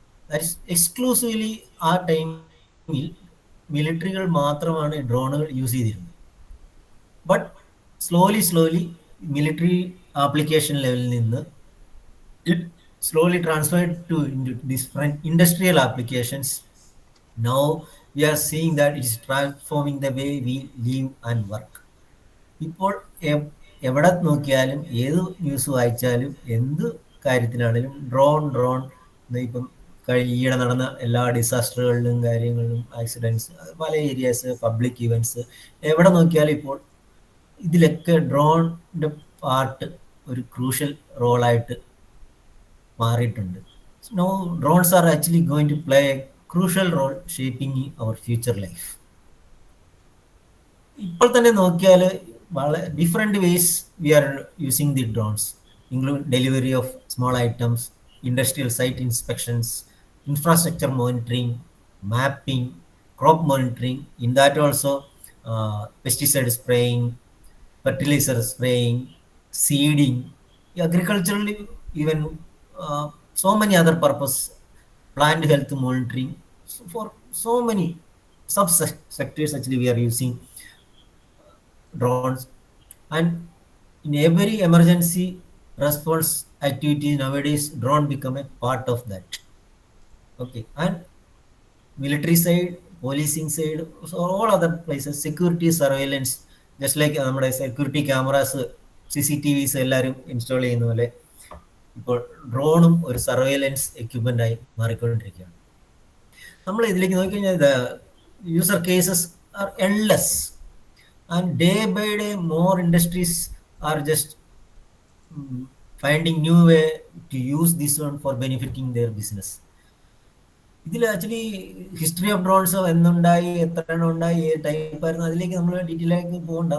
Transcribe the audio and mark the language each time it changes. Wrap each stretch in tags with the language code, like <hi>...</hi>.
<en>that is exclusively</en> <ml>ആ ടൈമിൽ മിലിറ്ററികൾ മാത്രമാണ് ഡ്രോണുകൾ യൂസ് ചെയ്തിരുന്നത്. ബട്ട് സ്ലോലി മിലിറ്ററി ആപ്ലിക്കേഷൻ ലെവലിൽ നിന്ന് it</ml> <en>slowly transferred to different industrial applications. Now we are seeing that it is transforming the way we live and work.</en> <ml>ഇപ്പോൾ എവിടെ നോക്കിയാലും ഏത് ന്യൂസ് വായിച്ചാലും എന്ത് കാര്യത്തിനാണെങ്കിലും ഡ്രോൺ ഇപ്പം ഈയിടെ നടന്ന എല്ലാ ഡിസാസ്റ്ററുകളിലും കാര്യങ്ങളിലും ആക്സിഡൻസ്, പല ഏരിയാസ്, പബ്ലിക് ഇവൻറ്റ്സ്, എവിടെ നോക്കിയാലും ഇപ്പോൾ ഇതിലൊക്കെ ഡ്രോണിൻ്റെ പാർട്ട് ഒരു ക്രൂഷ്യൽ റോളായിട്ട് മാറിയിട്ടുണ്ട്.</ml> <en>Now drones are actually going to play a crucial role shaping our future life.</en> <ml>ഇപ്പോൾ തന്നെ നോക്കിയാൽ വളരെ</ml> <en>Different ways we are using the drones, include delivery of small items, industrial site inspections, infrastructure monitoring, mapping, crop monitoring. In that also pesticide spraying, fertilizer spraying, seeding, agriculturally even so many other purpose, plant health monitoring. So for so many sub-sectors actually we are using drones. And in every emergency response activity nowadays, drone become a part of that. Okay, and military side, policing side, so all other places, security surveillance, just like</en> <ml>നമ്മുടെ security cameras CCTVs എല്ലാവരും install ചെയ്യുന്ന പോലെ ഇപ്പോൾ ഡ്രോണും ഒരു surveillance equipment ആയി മാറിക്കൊണ്ടിരിക്കുകയാണ്. നമ്മൾ ഇതിലേക്ക് നോക്കിക്കഴിഞ്ഞാൽ</ml> <en>User cases are endless and day by day more industries are just finding new way to use this one for benefiting their business.</en> <ml>ഇതിൽ ആക്ച്വലി ഹിസ്റ്ററി ഓഫ് ഡ്രോൺസ് എന്നുണ്ടായി, എത്ര എണ്ണം ഉണ്ടായി, ഏത് ടൈപ്പ് ആയിരുന്നു, അതിലേക്ക് നമ്മൾ ഡീറ്റെയിൽ ആയിട്ട് പോകണ്ട.</ml>